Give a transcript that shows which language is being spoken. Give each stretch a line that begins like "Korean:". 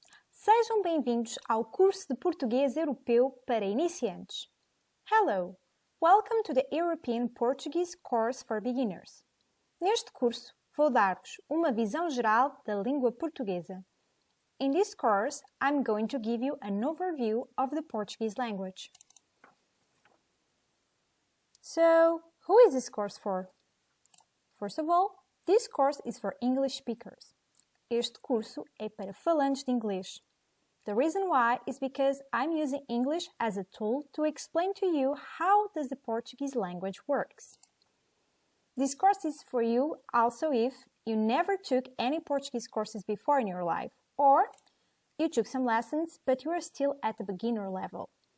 Portuguese: Sejam bem-vindos ao curso de Português Europeu para Iniciantes.
English: Hello! Welcome to the European Portuguese course for beginners.
Portuguese: Neste curso, vou dar-vos uma visão geral da língua portuguesa.
English: In this course, I'm going to give you an overview of the Portuguese language. So, who is this course for? First of all, this course is for English speakers.
Portuguese: Este curso é para falantes de inglês.
English: The reason why is because I'm using English as a tool to explain to you how does the Portuguese language works. This course is for you also if you never took any Portuguese courses before in your life, or you took some lessons but you are still at the beginner level.